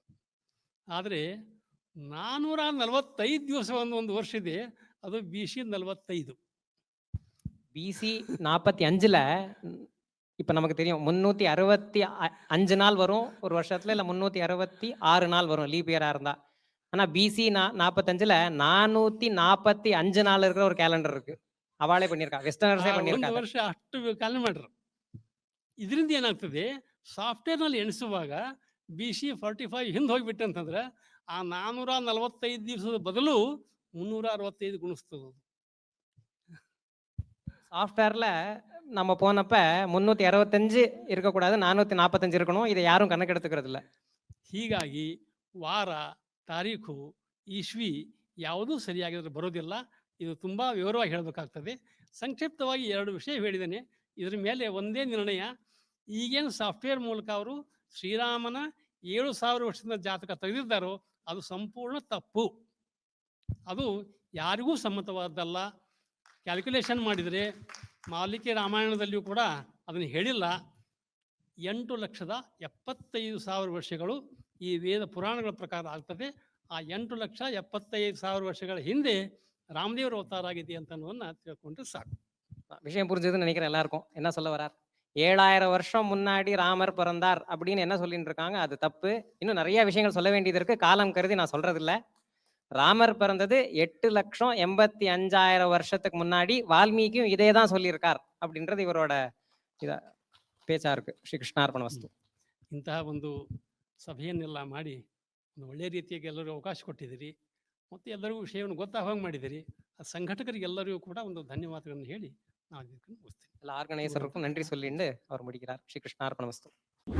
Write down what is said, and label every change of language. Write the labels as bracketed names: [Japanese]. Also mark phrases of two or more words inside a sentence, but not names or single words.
[Kannada] ಆದರೆ 445 ದಿವಸ ಒಂದು ವರ್ಷ ಇದೆ, ಅದು BC 45. [Tamil] பிசி 45ல இப்ப நமக்கு தெரியும் 365 நாள் வரும் ஒரு வருஷத்துல, இல்ல 366 நாள் வரும் [English] leap year [Tamil] இருந்தா. ஆனா பிசி 45ல 445 நாள் இருக்கிற ஒரு கேலண்டர் இருக்கு. அவளே பண்ணியிருக்கா, வெஸ்டர்னர்ஸே [Kannada] ಒಂದು [Tamil] பண்ணியிருக்காங்க. [Kannada] ವರ್ಷ ಅಷ್ಟು ಕ್ಯಾಲೆಂಡರ್. ಇದರಿಂದ ಏನಾಗ್ತದೆ, ಸಾಫ್ಟ್ವೇರ್ನಲ್ಲಿ ಎಣಿಸುವಾಗ BC 45 ಹಿಂದೆ ಹೋಗಿಬಿಟ್ಟೆ ಅಂತಂದ್ರೆ ಆ 445 ದಿವಸದ ಬದಲು 365 ಗುಣಿಸ್ತದೆ. [Tamil] சாஃப்ட்வேர்ல நம்ம போனப்ப 365 இருக்கக்கூடாது, 445 இருக்கணும். இதை யாரும் கணக்கெடுத்துக்கிறது இல்ல. [Kannada] ಹೀಗಾಗಿ ವಾರ, ತಾರೀಖು, ಇಸ್ವಿ ಯಾವುದೂ ಸರಿಯಾಗಿದ್ರೆ ಬರೋದಿಲ್ಲ. ಇದು ತುಂಬ ವಿವರವಾಗಿ ಹೇಳಬೇಕಾಗ್ತದೆ. ಸಂಕ್ಷಿಪ್ತವಾಗಿ 2 ವಿಷಯ ಹೇಳಿದ್ದೇನೆ. ಇದರ ಮೇಲೆ ಒಂದೇ ನಿರ್ಣಯ, ಈಗೇನು ಸಾಫ್ಟ್ವೇರ್ ಮೂಲಕ ಅವರು ಶ್ರೀರಾಮನ 7000 ವರ್ಷದಿಂದ ಜಾತಕ ತೆಗೆದಿದ್ದಾರೋ ಅದು ಸಂಪೂರ್ಣ ತಪ್ಪು. ಅದು ಯಾರಿಗೂ ಸಮ್ಮತವಾದ್ದಲ್ಲ. ಕ್ಯಾಲ್ಕುಲೇಷನ್ ಮಾಡಿದರೆ ಮಾಲಿಕೆ ರಾಮಾಯಣದಲ್ಲಿಯೂ ಕೂಡ ಅದನ್ನು ಹೇಳಿಲ್ಲ. 8,75,000 ವರ್ಷಗಳು ಈ ವೇದ ಪುರಾಣಗಳ ಪ್ರಕಾರ ಆಗ್ತದೆ. ಆ 8,75,000 ವರ್ಷಗಳ ಹಿಂದೆ ರಾಮದೇವರ ಅವತಾರ ಆಗಿದೆ ಅಂತ ಅನ್ನೋದನ್ನ ತಿಳ್ಕೊಂಡ್ರೆ ಸಾಕು. [Tamil] விஷயம் புரிஞ்சதுன்னு நினைக்கிறேன் எல்லாருக்கும். என்ன சொல்ல வரார்? 7000 வருஷம் முன்னாடி ராமர் பிறந்தார் அப்படின்னு என்ன சொல்லிட்டு இருக்காங்க, அது தப்பு. இன்னும் நிறைய விஷயங்கள் சொல்ல வேண்டியது இருக்கு, காலம் கருதி நான் சொல்றது இல்ல. ராமர் பிறந்தது 8,85,000 வருஷத்துக்கு முன்னாடி வால்மீகியும் இதே தான் சொல்லியிருக்கார் அப்படின்றது இவரோட இத பேச்சா இருக்கு. [Kannada] ಶ್ರೀ ಕೃಷ್ಣಾರ್ಪಣ ವಸ್ತು. ಇಂತಹ ಒಂದು ಸಭೆಯನ್ನೆಲ್ಲ ಮಾಡಿ ಒಂದು ಒಳ್ಳೆಯ ರೀತಿಯಾಗಿ ಎಲ್ಲರಿಗೂ ಅವಕಾಶ ಕೊಟ್ಟಿದ್ದೀರಿ ಮತ್ತು ಎಲ್ಲರಿಗೂ ವಿಷಯವನ್ನು ಗೊತ್ತಾಗುವಂಗೆ ಮಾಡಿದ್ದೀರಿ. ಆ ಸಂಘಟಕರಿಗೆಲ್ಲರಿಗೂ ಕೂಡ ಒಂದು ಧನ್ಯವಾದಗಳನ್ನು ಹೇಳಿ ನಾವು ಇದಕ್ಕೆ ಮುಗಿಸ್ತೀವಿ. ಎಲ್ಲ ಆರ್ಗನೈಸರ್ಗೂ [Tamil] நன்றி சொல்லிண்டு அவர் முடிக்கிறார். [Kannada] ಶ್ರೀ ಕೃಷ್ಣಾರ್ಪಣ ವಸ್ತು.